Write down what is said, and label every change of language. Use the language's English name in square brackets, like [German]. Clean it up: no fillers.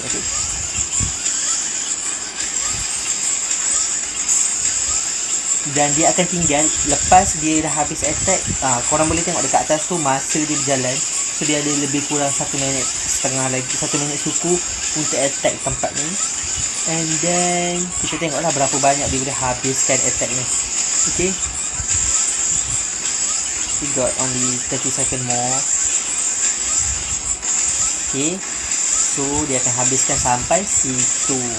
[Malay] Okay, dan dia akan tinggal lepas dia dah habis attack. Korang boleh tengok dekat atas tu masa dia berjalan. So dia ada lebih kurang 1 minit setengah lagi, 1 minit suku untuk attack tempat ni. And then kita tengoklah berapa banyak dia boleh habiskan attack ni. [English] Okay, we got only 30 second more. [Malay] Okay, so dia akan habiskan sampai situ.